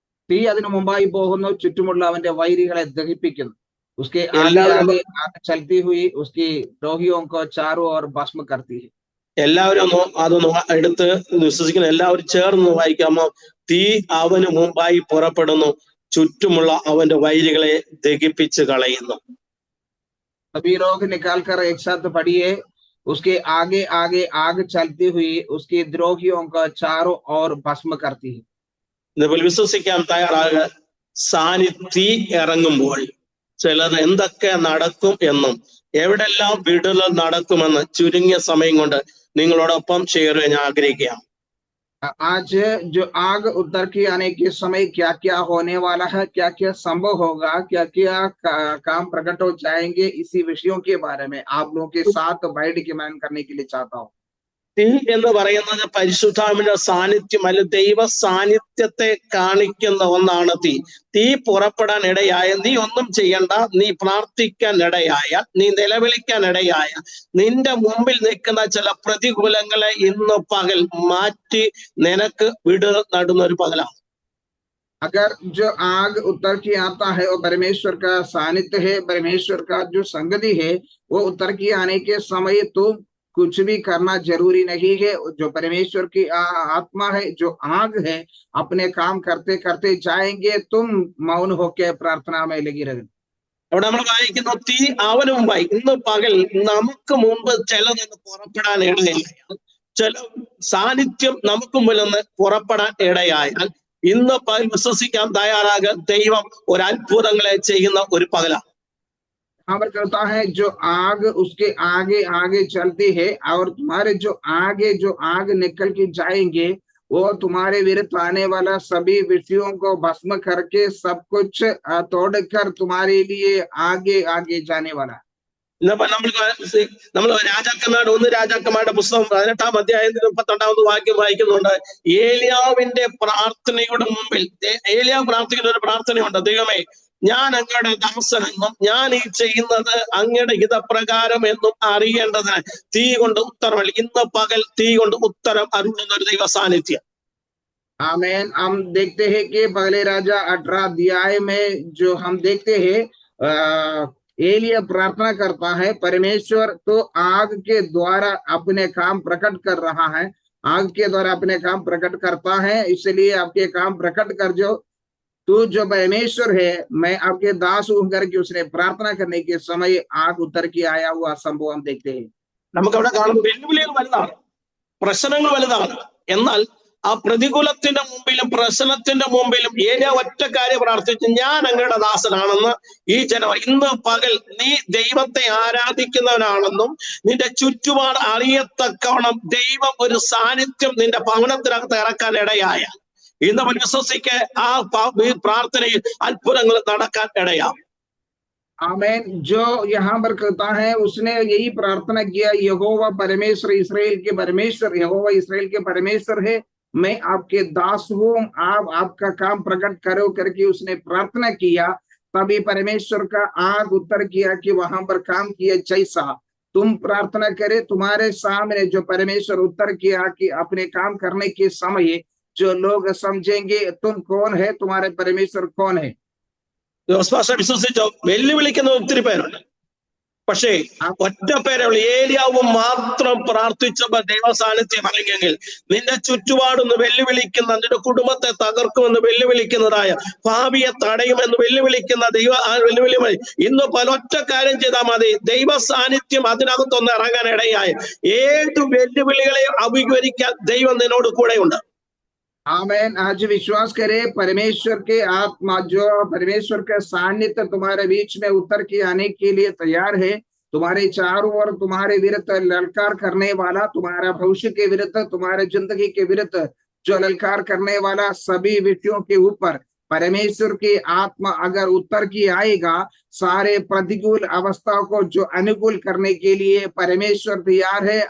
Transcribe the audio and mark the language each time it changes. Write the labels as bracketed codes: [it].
[ml] തീ അതിനു മുമ്പായി പോകുന്നു, ചുറ്റുമുള്ള അവന്റെ വൈരികളെ ദഹിപ്പിക്കുന്നു. [hi] उसके आगे आगे आगे चलती हुई उसकी द्रोहियों को चारों ओर भस्म करती है. [ml] എല്ലാവരും അതൊന്ന് എടുത്ത് വിശ്വസിക്കുന്ന എല്ലാവരും ചേർന്ന് വായിക്കാമോ? തീ അവന് മുമ്പായി പുറപ്പെടുന്നു, ചുറ്റുമുള്ള അവന്റെ വൈരികളെ ദഹിപ്പിച്ച് കളയുന്നു. [hi] सभी लोग निकाल कर एक साथ पढ़िए. उसके आगे आगे आग चलती हुई उसकी द्रोहियों को चारों ओर भस्म करती है. [ml] വിശ്വസിക്കാൻ തയ്യാറാകുക. തീ ഇറങ്ങുമ്പോൾ ചിലത് എന്തൊക്കെ നടക്കും എന്നും എവിടെല്ലാം വിടുതൽ നടക്കുമെന്ന് ചുരുങ്ങിയ സമയം കൊണ്ട് നിങ്ങളോടൊപ്പം ഷെയർ ചെയ്യാൻ ഞാൻ ആഗ്രഹിക്കുകയാണ്. [hi] आज जो आग उतर के आने के समय क्या क्या होने वाला है, क्या क्या संभव होगा, क्या क्या काम प्रकट हो जाएंगे, इसी विषयों के बारे में आप लोगों के साथ बैठ के मैं करने के लिए चाहता हूँ. [ml] തീ എന്ന് പറയുന്നത് പരിശുദ്ധാത്മാവിന്റെ സാന്നിധ്യം അല്ല, ദൈവ സാന്നിധ്യത്തെ കാണിക്കുന്ന ഒന്നാണ് തീ. തീ പുറപ്പെടാൻ ഇടയായ, നീ ഒന്നും ചെയ്യണ്ട, നീ പ്രാർത്ഥിക്കാൻ ഇടയായ, നീ നിലവിളിക്കാൻ ഇടയായ, നിന്റെ മുമ്പിൽ നിൽക്കുന്ന ചില പ്രതികൂലങ്ങളെ ഇന്ന് പകൽ മാറ്റി നിനക്ക് വിടുതൽ നടുന്ന ഒരു പകലാണ്. [hi] अगर जो आग उतर के आता है वो परमेश्वर का सानिध्य है, परमेश्वर का जो संगति है, वो उतर के आने के समय तो कुछ भी करना जरूरी नहीं है. जो परमेश्वर की आत्मा है, जो आग है, अपने काम करते करते जाएंगे. तुम मौन होकर प्रार्थना में लगी रहे. [ml] അവിടെ നമ്മൾ വായിക്കുന്നു, തീ അവന് മുമ്പായി. ഇന്ന് പകൽ നമുക്ക് മുമ്പ് ചിലതൊന്ന് പുറപ്പെടാൻ ഇടയായാൽ, ചില സാന്നിധ്യം നമുക്ക് മുമ്പിൽ നിന്ന് പുറപ്പെടാൻ ഇടയായാൽ ഇന്ന് പകൽ വിശ്വസിക്കാൻ തയ്യാറാകുക. ദൈവം ഒരു അത്ഭുതങ്ങളെ ചെയ്യുന്ന ഒരു പകലാണ്. [hi] खबर करता है जो आग उसके आगे आगे चलती है और तुम्हारे जो आग निकल के जाएंगे वो तुम्हारे विरुद्ध आने वाला सभी विषयों को भस्म करके सब कुछ तोड़कर तुम्हारे लिए आगे आगे जाने वाला. [ml] നമ്മൾ രാജാക്കന്മാരുടെ പുസ്തകം 18-ാം അധ്യായത്തിൽ 32-ാമത് വാക്യം വായിക്കുന്നുണ്ട്. ഏലിയാവിന്റെ പ്രാർത്ഥനയുടെ മുമ്പിൽ ഏലിയാവ് പ്രാർത്ഥിക്കുന്ന ഒരു പ്രാർത്ഥനയുണ്ട്. ദൈവമേ, ഞാൻ അങ്ങയുടെ ദാസനെന്നും ഞാൻ ഈ ചെയ്യുന്നത് അങ്ങയുടെ ഹിതപ്രകാരം എന്നും അറിയേണ്ടതിന് തീ കൊണ്ട് ഉത്തരം, ഇന്ന് പകൽ തീ കൊണ്ട് ഉത്തരം അരുളുന്ന ഒരു ദൈവ സാന്നിധ്യം. [hi] आमेन। हम देखते हैं कि पहले राजा 18 अध्याय में जो हम देखते हैं एलिया प्रार्थना करता है, परमेश्वर तो आग के द्वारा अपने काम प्रकट कर रहा है, आग के द्वारा अपने काम प्रकट करता है, इसलिए आपके काम प्रकट कर जो तू जो परमेश्वर है, मैं आपके दास हूं करके उसने प्रार्थना करने के समय आग उतर के आया हुआ संभव हम देखते हैं। [ml] നമുക്ക് അവിടെ കാണുമ്പോൾ വെല്ലുവിളികൾ വലുതാണ്, പ്രശ്നങ്ങൾ വലുതാണ്. എന്നാൽ ആ പ്രതികൂലത്തിന്റെ മുമ്പിലും പ്രശ്നത്തിന്റെ മുമ്പിലും ഏലിയ ഒറ്റ കാര്യം പ്രാർത്ഥിച്ചു, ഞാൻ അങ്ങയുടെ ദാസനാണെന്ന് ഈ ജനം ഇന്ന് പകൽ നീ ദൈവത്തെ ആരാധിക്കുന്നവനാണെന്നും നിന്റെ ചുറ്റുപാട് അറിയത്തക്കവണ്ണം ദൈവം ഒരു സാന്നിധ്യം നിന്റെ ഭവനത്തിനകത്ത് ഇറക്കാൻ ഇടയായ ഇന്ന് വിശ്വസിക്ക് ആ പ്രാർത്ഥനയിൽ അത്ഭുതങ്ങൾ നടക്കാൻ ഇടയാം. [hi] आमेन। जो यहाँ पर कहता है उसने यही प्रार्थना किया, यहोवा परमेश्वर इस्राएल के परमेश्वर, यहोवा इस्राएल के परमेश्वर है, मैं आपके दास हूँ, आप आपका काम प्रकट करो करके उसने प्रार्थना किया। तभी परमेश्वर का आग उत्तर किया कि वहां पर काम किया, जैसा तुम प्रार्थना करे तुम्हारे सामने जो परमेश्वर उत्तर किया कि अपने काम करने के समय जो लोग समझेंगे तुम कौन है, तुम्हारे परमेश्वर कौन है। [ml] വിശ്വസിച്ചോ? വെല്ലുവിളിക്കുന്ന ഒത്തിരി പേരുണ്ട്, പക്ഷേ ഒറ്റ പേരെ ഏലിയാവും മാത്രം പ്രാർത്ഥിച്ചപ്പോൾ ദൈവ സാന്നിധ്യം ഇറങ്ങിയെങ്കിൽ നിന്റെ ചുറ്റുപാടൊന്ന് വെല്ലുവിളിക്കുന്ന, നിന്റെ കുടുംബത്തെ തകർക്കുമെന്ന് വെല്ലുവിളിക്കുന്നതായ, ഭാവിയെ തടയുമെന്ന് വെല്ലുവിളിക്കുന്ന ദൈവ ആ വെല്ലുവിളിയുമായി ഇന്ന് പലൊറ്റ കാര്യം ചെയ്താൽ മതി, ദൈവ സാന്നിധ്യം അതിനകത്തൊന്ന് ഇറങ്ങാൻ ഇടയായ ഏത് വെല്ലുവിളികളെയും അഭിമുഖീകരിക്കാൻ ദൈവം നിന്നോട് കൂടെയുണ്ട്. [hi] आमेन। आज विश्वास करे परमेश्वर के आत्मा जो परमेश्वर का सानिध्य तुम्हारे बीच में उतर के आने के लिए तैयार है, तुम्हारे चारों ओर तुम्हारे विरुद्ध ललकार करने वाला, तुम्हारा भविष्य के विरुद्ध, तुम्हारे जिंदगी के विरुद्ध जो ललकार करने वाला सभी विषयों के ऊपर परमेश्वर की आत्मा अगर उतर के आएगा, सारे प्रतिकूल अवस्थाओं को जो अनुकूल करने के लिए परमेश्वर तैयार है।